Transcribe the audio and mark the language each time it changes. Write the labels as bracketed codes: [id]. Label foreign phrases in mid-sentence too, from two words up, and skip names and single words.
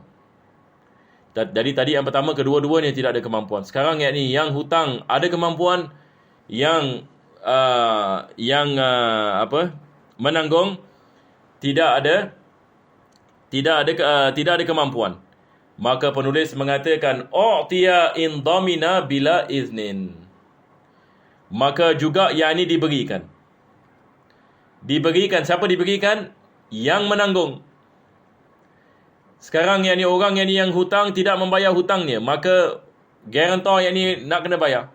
[ms] Jadi tadi yang pertama, kedua-duanya tidak ada kemampuan. Sekarang yang ini yang hutang ada kemampuan, yang menanggung tidak ada kemampuan. Maka penulis mengatakan [ar] أعطي إن ضمن بلا إذن. [ms] Maka juga yang ini diberikan. Siapa diberikan? Yang menanggung. Sekarang yang ini orang yang hutang tidak membayar hutangnya, maka guarantor yang ini nak kena bayar.